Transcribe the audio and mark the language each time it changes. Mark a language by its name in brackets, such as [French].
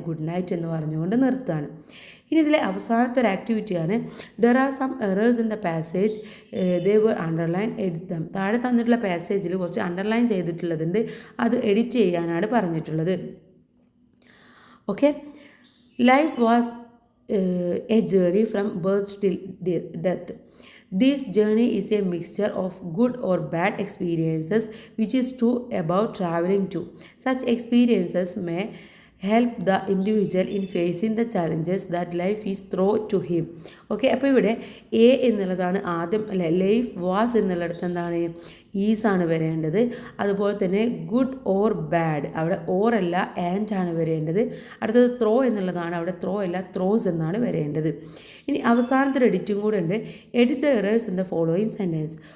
[Malayalam] Good night എന്ന് പറഞ്ഞുകൊണ്ട് നിർത്തുകയാണ്. ഇനി ഇതിലെ അവസാനത്തെ ഒരു ആക്ടിവിറ്റിയാണ് [English] There are some errors in the passage they were underline edit them. [Malayalam] താഴെ തന്നിട്ടുള്ള പാസേജിൽ കുറച്ച് അണ്ടർലൈൻ ചെയ്തിട്ടുള്ളതുണ്ട്, അത് എഡിറ്റ് ചെയ്യാനാണ് പറഞ്ഞിട്ടുള്ളത്. [English] Okay, life was a journey from birth till death. This journey is a mixture of good or bad experiences, which is true about traveling too. Such experiences may help the individual in facing the challenges that life is thrown to him. [Malayalam] Okay, അപ്പോൾ ഇവിടെ A എന്നുള്ളതാണ് ആദ്യം അല്ലെ. Life was എന്നുള്ളിടത്ത് എന്താണ്, ഈസാണ് വരേണ്ടത്. അതുപോലെ തന്നെ ഗുഡ് ഓർ ബാഡ്, അവിടെ ഓർ അല്ല ആൻഡ് ആണ് വരേണ്ടത്. അടുത്തത് ത്രോ എന്നുള്ളതാണ്, അവിടെ ത്രോ അല്ല ത്രോസ് എന്നാണ് വരേണ്ടത്. ഇനി അവസാനത്തെ ഒരു എഡിറ്റും കൂടെ ഉണ്ട്. [English] Edit the errors in the following sentence.